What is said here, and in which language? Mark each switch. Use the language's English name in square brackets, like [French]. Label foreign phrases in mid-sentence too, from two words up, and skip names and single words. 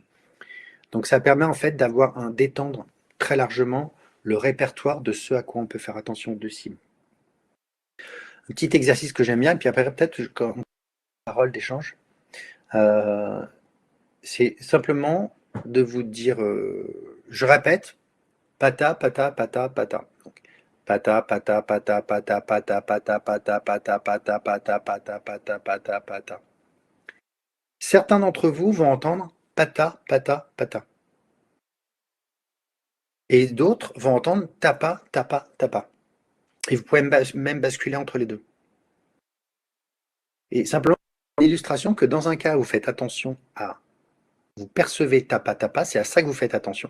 [French] Donc ça permet en fait d'étendre très largement le répertoire de ce à quoi on peut faire attention de cible. Un petit exercice que j'aime bien, et puis après peut-être quand on parole d'échange, c'est simplement de vous dire, je répète, pata, pata, pata, pata. Donc, pata, pata, pata, pata, pata, pata, pata, pata, pata, pata, pata, pata, pata, pata. Certains d'entre vous vont entendre pata, pata, pata. Et d'autres vont entendre tapa, tapa, tapa. Et vous pouvez même basculer entre les deux. Et simplement, une illustration que dans un cas, vous faites attention à, vous percevez tapa, tapa, c'est à ça que vous faites attention.